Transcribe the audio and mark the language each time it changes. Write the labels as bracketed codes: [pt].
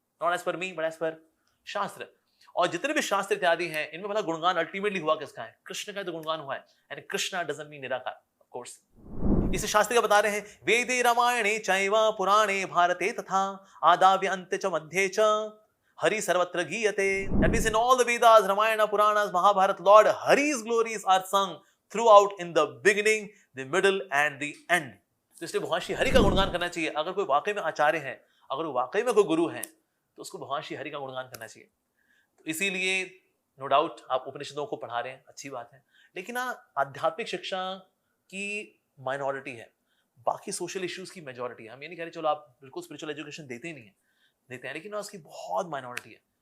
[en] Not as per me but as per shastra. [hi] और जितने भी शास्त्र इत्यादि हैं, इनमें भला गुणगान अल्टीमेटली हुआ किसका है? कृष्ण का तो गुणगान हुआ है, [en] And Krishna doesn't mean nirakar, of course. [hi] इसे शास्त्र का बता रहे हैं, [sa] वेदे रामायणे चैव पुराणे भारते तथा आदाव्य अन्त्य च मध्ये च हरि सर्वत्र गीयते। [en] That means in all the Vedas, Ramayana, Puranas, Mahabharata, Lord Hari's glories are sung throughout in the beginning, the middle and the end। [hi] तो इसलिए भगवान श्री हरि का गुणगान करना चाहिए। अगर कोई वाकई में आचार्य है, अगर वो वाकई में कोई गुरु है, तो उसको भगवान श्री हरि का गुणगान करना चाहिए। तो इसीलिए [en] no doubt [hi] आप उपनिषदों को पढ़ा रहे हैं, अच्छी बात है, लेकिन आध्यात्मिक शिक्षा की माइनॉरिटी है, बाकी सोशल इश्यूज की मेजॉरिटी है। हम ये नहीं कह रहे चलो आप बिल्कुल स्पिरिचुअल एजुकेशन देते ही नहीं है, देते हैं, लेकिन उसकी बहुत माइनॉरिटी है।